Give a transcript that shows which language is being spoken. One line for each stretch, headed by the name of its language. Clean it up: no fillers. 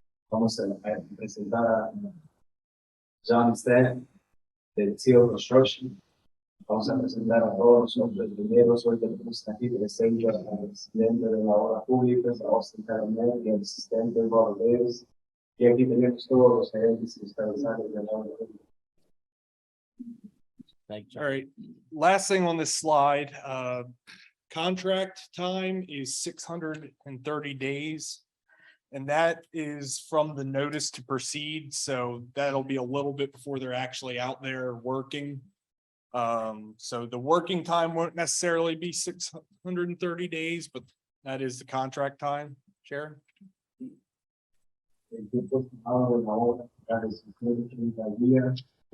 Spanish: Vamos a presentar a John Stan de Teal Construction. Vamos a presentar a todos los ingenieros. Hoy tenemos aquí presente al presidente de la obra pública, a Austin Callaman, y al asistente de Robert Lewes. Y aquí tenemos todos los gerentes y responsables de la obra pública.
English: Thank you. All right, last thing on this slide, contract time is 630 days. And that is from the notice to proceed. So that'll be a little bit before they're actually out there working. So the working time won't necessarily be 630 days, but that is the contract time. Sharon?
Spanish: El tiempo estimado de la obra será de 50 días.